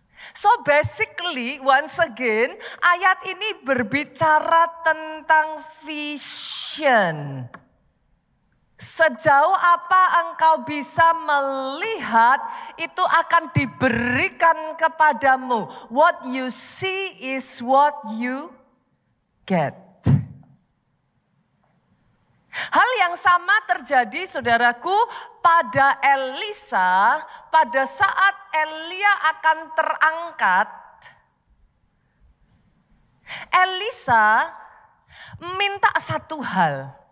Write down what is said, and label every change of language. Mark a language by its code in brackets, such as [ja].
[en] So basically once again [id] ayat ini berbicara tentang vision. Sejauh apa engkau bisa melihat itu akan diberikan kepadamu. [en] What you see is what you get. [id] Hal yang sama terjadi saudaraku pada Elisa pada saat Elia akan terangkat. Elisa minta satu hal.